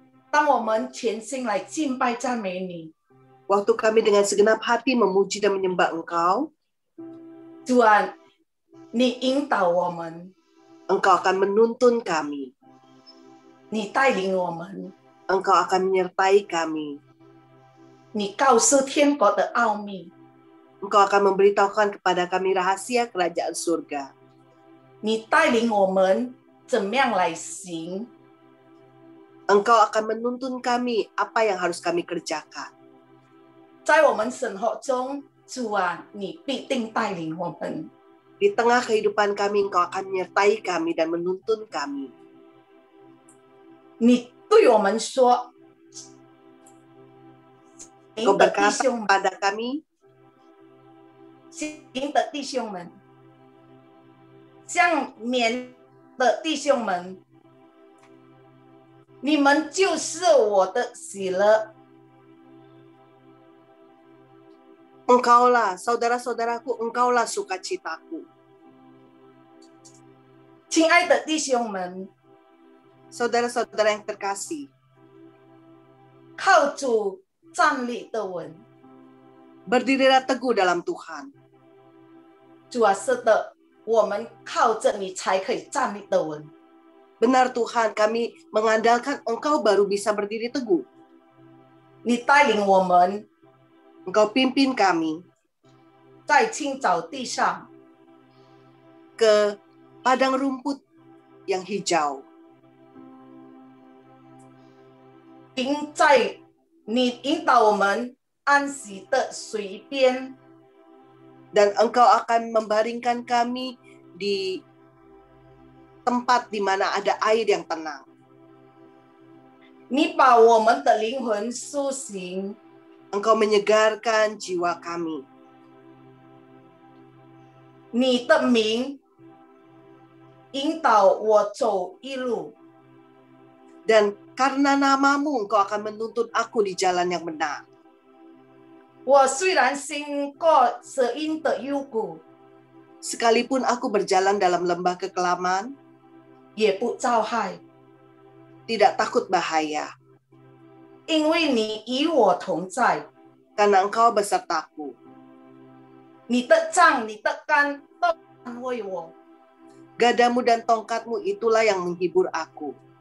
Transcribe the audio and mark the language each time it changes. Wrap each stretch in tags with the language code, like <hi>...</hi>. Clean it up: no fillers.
<zh>当我们全心来敬拜赞美你，</zh> <id>Waktu kami dengan segenap hati memuji dan menyembah Engkau,</id> <zh>主啊，你引导我们，</zh> <id>Engkau akan menuntun kami.</id> <zh>你带领我们，</zh> <id>Engkau akan menyertai kami.</id> <zh>你告诉天国的奥秘，</zh> <id>Engkau akan memberitahukan kepada kami rahasia kerajaan surga.</id> <zh>你带领我们怎么样来行。</zh> <id>Engkau akan menuntun kami apa yang harus kami kerjakan.</id> <zh>在我们生活中，主啊，你必定带领我们。</zh> <id>Di tengah kehidupan kami, Engkau akan menyertai kami dan menuntun kami.</id> <zh>你对我们说，</zh> <id>Engkau</id> <zh>您的弟</zh> <id>berkata</id> <zh>兄们，</zh> <id>kepada kami,</id> <zh>您的弟兄们，像缅的弟兄们，你们就是我的喜乐。</zh> <id>Engkaulah saudara-saudaraku, Engkaulah sukacitaku.</id> <zh>亲爱的弟兄们，</zh> <id>Saudara-saudara yang terkasih,</id> <zh>靠主站立的稳。</zh> <id>berdirilah teguh dalam Tuhan.</id> <zh>主啊，是的，我们靠着你才可以站立的稳。</zh> <id>Benar Tuhan, kami mengandalkan Engkau baru bisa berdiri teguh.</id> <zh>你带领我们</zh> <id>Engkau pimpin kami</id> <zh>在青草地上，</zh> <id>ke padang rumput yang hijau.</id> <zh>你引导我们安息的水边，</zh> <id>Dan Engkau akan membaringkan kami di tempat di mana ada air yang tenang.</id> <zh>你把我们的灵魂苏醒，</zh> <id>Engkau menyegarkan jiwa kami.</id> <zh>你的名引导我走一路。</zh> <id>Dan karena namamu, Engkau akan menuntun aku di jalan yang benar.</id> <zh>我虽然经过死荫的幽谷，</zh> <id>Sekalipun aku berjalan dalam lembah kekelaman,</id> <zh>也不遭害，</zh> <id>tidak takut bahaya,</id> <zh>因为你与我同在。</zh> <id>karena Engkau besertaku.</id> <zh>你的杖、你的竿都安慰我。</zh> <id>Gadamu dan tongkatmu itulah yang menghibur aku.</id>